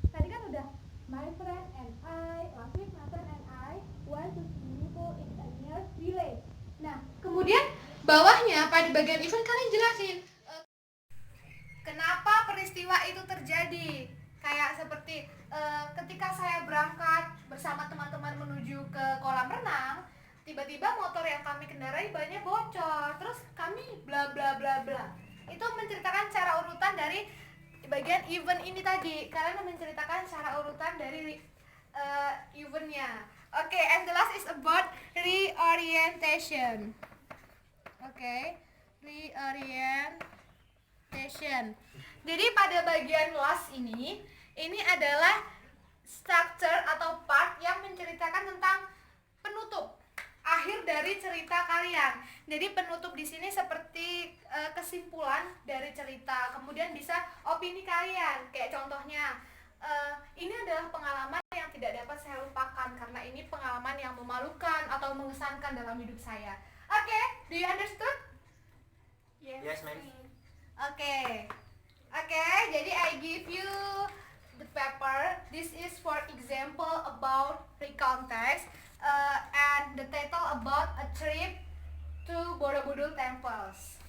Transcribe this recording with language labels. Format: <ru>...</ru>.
<id>Tadi kan udah</id> <en>my friend and I, last week my friend and I went to swimming pool in a near village.</en> <id>Nah, kemudian bawahnya pada bagian event kalian jelasin kenapa peristiwa itu terjadi. Kayak seperti ketika saya berangkat bersama teman-teman menuju ke kolam renang, tiba-tiba motor yang kami kendarai bannya bocor, terus kami bla bla bla bla. Itu menceritakan cara urutan dari bagian event ini tadi. Kalian menceritakan cara urutan dari eventnya.</id> <en>Oke, and the last is about reorientation. Oke, reorientation.</en> <id>Jadi pada bagian last ini adalah structure atau part yang menceritakan tentang penutup, akhir dari cerita kalian. Jadi penutup di sini seperti kesimpulan dari cerita, kemudian bisa opini kalian. Kayak contohnya, ini adalah pengalaman yang tidak dapat saya lupakan karena ini pengalaman yang memalukan atau mengesankan dalam hidup saya.</id> <en>Oke, do you understood? Yes, ma'am. Oke,</en> <id>jadi</id> <en>I give you the paper. This is for example about recontext and the title about a trip to Borobudur temples.</en>